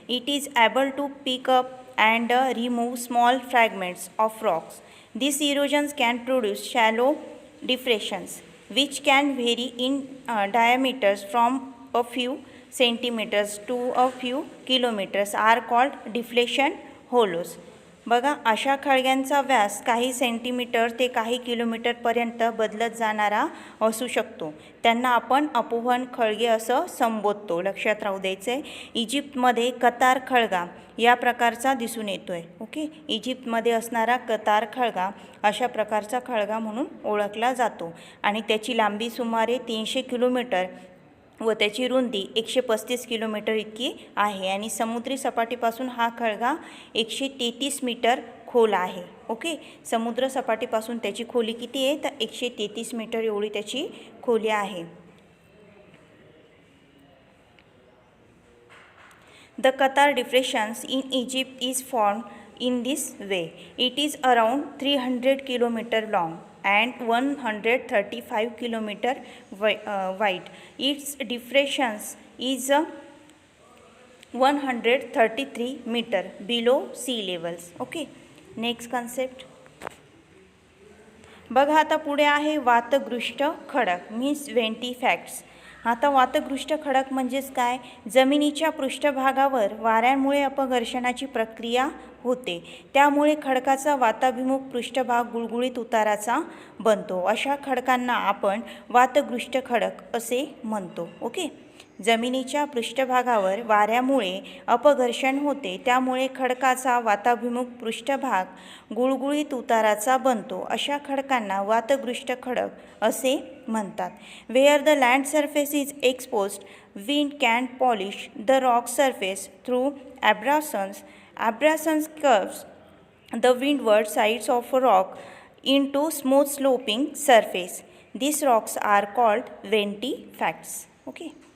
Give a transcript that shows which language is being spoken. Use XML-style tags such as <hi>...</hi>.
<en>It is able to pick up and remove small fragments of rocks. These erosions can produce shallow depressions, which can vary in diameters from a few centimeters to a few kilometers, are called deflation hollows.</en> <mr>बघा अशा खळग्यांचा व्यास काही centimetre ते काही किलोमीटरपर्यंत बदलत जाणारा असू शकतो। त्यांना आपण अपवहन खळगे असं संबोधतो, लक्षात राहू द्यायचं आहे। इजिप्तमध्ये कतार खळगा या प्रकारचा दिसून येतो आहे ओके। इजिप्तमध्ये असणारा कतार खळगा अशा प्रकारचा खळगा म्हणून ओळखला जातो आणि त्याची लांबी सुमारे 300 किलोमीटर व त्याची रुंदी 135 किलोमीटर इतकी आहे आणि समुद्री सपाटीपासून हा खळगा 133 मीटर खोल आहे ओके। समुद्र सपाटीपासून त्याची खोली किती आहे तर 133 मीटर एवढी त्याची खोली आहे।</mr> <en>The Qatar depressions in Egypt is formed in this way. It is around 300 kilometer long and 135 kilometer wide. Its depressions is 133 meter below sea levels. Okay. Next concept.</en> <mr>बघा आता पुढे आहे वातग्रस्त खडक मीन्स वेंटिफॅक्ट्स। आता वातग्रस्त खडक म्हणजेच काय? जमिनीच्या पृष्ठभागावर वाऱ्यामुळे अपघर्षणाची प्रक्रिया होते, त्यामुळे खडकाचा वाताभिमुख पृष्ठभाग गुळगुळीत उताराचा बनतो। अशा खडकांना आपण वातग्रस्त खडक असे म्हणतो ओके। जमिनीच्या पृष्ठभागावर वाऱ्यामुळे अपघर्षण होते, त्यामुळे खडकाचा वाताभिमुख पृष्ठभाग गुळगुळीत उताराचा बनतो. अशा खडकांना वातगृष्ट खडक असे म्हणतात.</mr> <en>Where the land surface is exposed, wind can polish the rock surface through abrasions. Abrasions curves the windward sides of a rock into smooth sloping surface. These rocks are called ventifacts. Okay.</en>